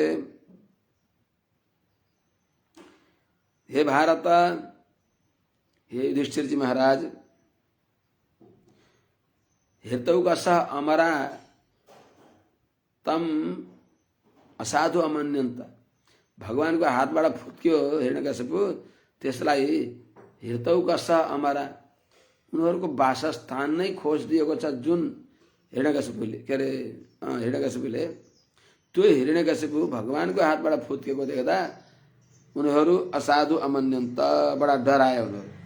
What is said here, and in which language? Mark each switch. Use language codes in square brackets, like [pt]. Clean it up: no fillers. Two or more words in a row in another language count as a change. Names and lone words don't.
[sa] हे भारत, [ne] हे युधिष्ठिर जी महाराज, [sa] हृतौकसः अमरा तम असाधु अमन्यन्त, [ne] भगवानको हातबाट फुत्क्यो हिरण्यकशिपु, त्यसलाई [sa] हृतौकसः अमरा, [ne] उनीहरूको वासस्थान नै खोजिदिएको छ जुन हिरण्यकशिपुले, के अरे हिरण्यकशिपुले, त्यो हिरण्यकशिपु भगवानको हातबाट फुत्केको देख्दा उनीहरू [sa] असाधु अमन्यन्त, [ne] बडा डराए उनीहरू।